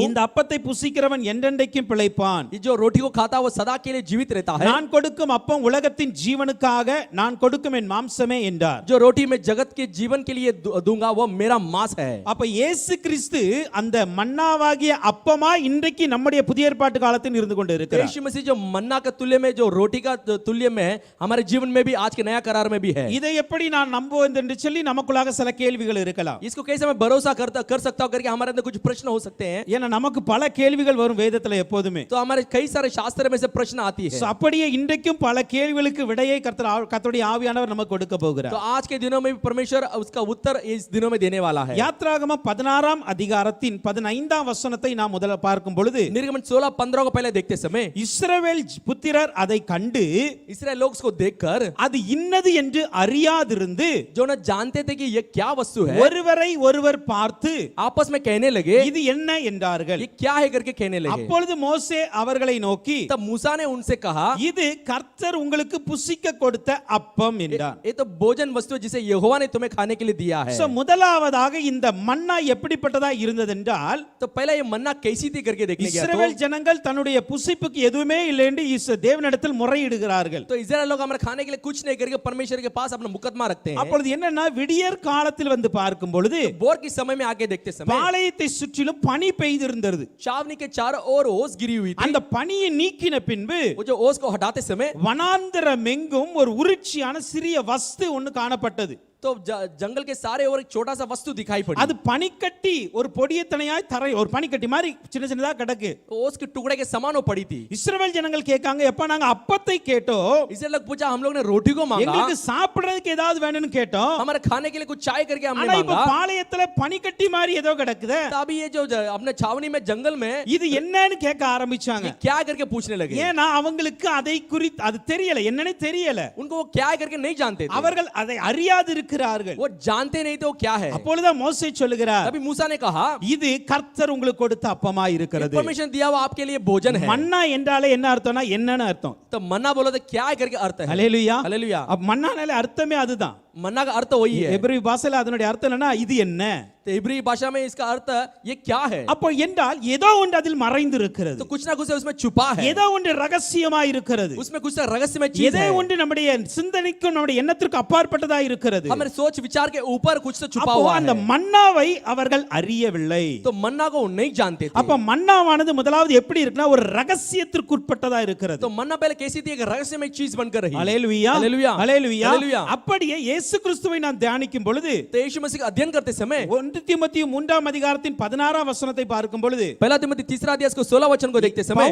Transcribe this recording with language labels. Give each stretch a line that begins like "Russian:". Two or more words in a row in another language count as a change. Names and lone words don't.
Tamil: இந்த அப்பத்தை புசிக்கிறவன் என்றென்றைக்கும் பிழைப்பான்.
Hindi: ये जो रोटी को खाता है वो सदा के लिए जीवित रहता है.
Tamil: நான் கொடுக்கும் அப்பம் உலகத்தின் ஜீவனுக்காக நான் கொடுக்கும் என் மாம்சமே என்றார்.
Hindi: जो रोटी मैं जगत के जीवन के लिए दूंगा वो मेरा मांस है.
Tamil: அப்ப இயேசு கிறிஸ்து அந்த மன்னாவாகிய அப்பமா இன்றைக்கு நம்முடைய புதிய ஏற்பாட்டு காலத்தில் இருந்து கொண்டு இருக்கிறார்.
Hindi: यीशु मसीह जो मन्ना का तुल्य में जो रोटी का तुल्य में हमारे जीवन में भी आज के नया करार में भी है.
Tamil: இதை எப்படி நான் நம்புவேன் என்று சொல்லி நமக்குள்ளாக சில கேள்விகள் கேள்விகள் இருக்கலாம்.
Hindi: इसको कैसे मैं भरोसा कर सकता हूं करके हमारे अंदर कुछ प्रश्न हो सकते हैं.
Tamil: ஏன்னா நமக்கு பல கேள்விகள் வரும் வேதத்துல எப்போதுமே.
Hindi: तो हमारे कई सारे शास्त्र में से प्रश्न आती है.
Tamil: So, அப்படியே இன்றைக்கும் பல கேள்விகளுக்கு விடையை கர்த்தருடைய ஆவியானவர் நமக்கு கொடுக்க போகிறார்.
Hindi: तो आज के दिनों में भी परमेश्वर उसका उत्तर इस दिनों में देने वाला है.
Tamil: யாத்ராகமம் 16ஆம் அதிகாரத்தின் 15ஆம் வசனத்தை நாம் முதல்ல பார்க்கும் பொழுது
Hindi: निर्गमन 16:15 को पहले देखते समय
Tamil: இஸ்ரவேல் புத்திரர் அதை கண்டு
Hindi: इस्राएल लोग उसको देखकर
Tamil: அது இன்னது என்று அறியாதிருந்து
Hindi: जो न जानते थे कि ये क्या वस्तु है
Tamil: ஒருவரை ஒருவர் பார்த்து
Hindi: आपस में कहने लगे
Tamil: இது என்ன என்றார்கள்.
Hindi: ये क्या है करके कहने लगे.
Tamil: அப்பொழுது மோசே அவர்களை நோக்கி
Hindi: तब मूसा ने उनसे कहा
Tamil: இது கர்த்தர் உங்களுக்கு புசிக்க கொடுத்த அப்பம் என்றார்.
Hindi: ये तो भोजन वस्तु है जिसे यहोवा ने तुम्हें खाने के लिए दिया है.
Tamil: So, முதலாவதாக இந்த மன்னா எப்படிப்பட்டதா இருந்தது என்றால்
Hindi: तो पहला ये मन्ना कैसी थी करके देखने गया
Tamil: இஸ்ரவேல் ஜனங்கள் தன்னுடைய புசிப்புக்கு எதுவுமே இல்லை என்று தேவனிடத்தில் முறையிடுகிறார்கள்.
Hindi: तो इस्राएल लोग हमारे खाने के लिए कुछ नहीं करके परमेश्वर के पास अपना मुकदमा रखते हैं.
Tamil: அப்பொழுது என்னன்னா விடியற் காலத்தில் வந்து பார்க்கும் பொழுது
Hindi: बोर के समय में आके देखते समय
Tamil: பாளையத்தை சுற்றிலும் பனி பெய்திருந்தது.
Hindi: छावनी के चारों ओर ओस गिरी हुई थी.
Tamil: அந்த பனியை நீக்கின பின்பு
Hindi: वो जो ओस को हटाते समय
Tamil: வனாந்தரமெங்கும் ஒரு உருட்சியான சிறிய வஸ்து ஒன்று காணப்பட்டது.
Hindi: तो जंगल के सारे ओर एक छोटा सा वस्तु दिखाई पड़ी.
Tamil: அது பனிக்கட்டி ஒரு பொடியத்தனையாய் தரை ஒரு பனிக்கட்டி மாதிரி சின்ன சின்னதா கிடக்கு.
Hindi: ओस के टुकड़े के समान वो पड़ी थी.
Tamil: இஸ்ரவேல் ஜனங்கள் கேட்காங்க எப்ப நாங்க அப்பத்தை கேட்டோம்
Hindi: इस्राएल लोग पूछा हम लोग ने रोटी को मांगा
Tamil: எங்களுக்கு சாப்பிடுறதுக்கு ஏதாவது வேணும்னு கேட்டோம்.
Hindi: हमारे खाने के लिए कुछ चाय करके हमने
Tamil: ஆனா இப்ப
Hindi: मांगा.
Tamil: பாளையத்துல பனிக்கட்டி மாதிரி ஏதோ கிடக்குதே.
Hindi: तभी ये जो अपने छावनी में जंगल में
Tamil: இது என்னன்னு கேட்க ஆரம்பிச்சாங்க.
Hindi: ये क्या करके पूछने लगे.
Tamil: ஏன்னா அவங்களுக்கு அதை குறித்து அது தெரியல என்னன்னு தெரியல.
Hindi: उनको वो क्या करके नहीं जानते थे.
Tamil: அவர்கள் அதை அறியாது இருக்கிறார்கள்.
Hindi: वो जानते नहीं थे वो क्या है.
Tamil: அப்பொழுதுதான் மோசே சொல்லுகிறார்
Hindi: तभी मूसा ने कहा
Tamil: இது கர்த்தர் உங்களுக்கு கொடுத்த அப்பமாய் இருக்கிறது.
Hindi: परमेश्वर दिया हुआ आपके लिए भोजन है.
Tamil: மன்னா என்றாலே என்ன அர்த்தம்னா என்னன்னு அர்த்தம்.
Hindi: तो मन्ना बोलो तो क्या है करके अर्थ है.
Tamil: ஹல்லேலூயா.
Hindi: हालेलुया.
Tamil: அப்ப மன்னானாலே அர்த்தமே அதுதான்.
Hindi: मन्ना का अर्थ वही है.
Tamil: எபிரேய பாஷையில அதனுடைய அர்த்தம் என்னன்னா இது என்ன.
Hindi: तो इब्री भाषा में इसका अर्थ ये क्या है.
Tamil: அப்போ என்றால் ஏதோ ஒன்று அதில் மறைந்து இருக்கிறது.
Hindi: तो कुछ ना कुछ उसमें छुपा है.
Tamil: ஏதோ ஒன்று ரகசியமாய் இருக்கிறது.
Hindi: उसमें कुछ रहस्यमय चीज
Tamil: ஏதோ
Hindi: है.
Tamil: ஒன்று நம்முடைய சிந்தனைக்கும் நம்முடைய எண்ணத்திற்கு அப்பாற்பட்டதா இருக்கிறது.
Hindi: हमारे सोच विचार के ऊपर कुछ तो छुपा
Tamil: அப்போ
Hindi: हुआ
Tamil: அந்த
Hindi: है.
Tamil: மன்னாவை அவர்கள் அறியவில்லை.
Hindi: तो मन्ना को वो नहीं जानते थे.
Tamil: அப்ப மன்னாவானது முதலாவது எப்படி இருக்குன்னா ஒரு ரகசியத்திற்கு உட்பட்டதா இருக்கிறது.
Hindi: तो मन्ना पहले कैसी थी एक रहस्यमय चीज बनकर रही.
Tamil: ஹல்லேலூயா.
Hindi: हालेलुया.
Tamil: ஹல்லேலூயா.
Hindi: हालेलुया.
Tamil: அப்படியே இயேசு கிறிஸ்துவை நாம் தியானிக்கும் பொழுது
Hindi: तो यीशु मसीह का अध्ययन करते समय
Tamil: 1 தீமோத்தேயு 3ஆம் அதிகாரத்தின் 16ஆம் வசனத்தை பார்க்கும் பொழுது
Hindi: पहला तिमोथी 3 अध्याय को 16 वचन को देखते समय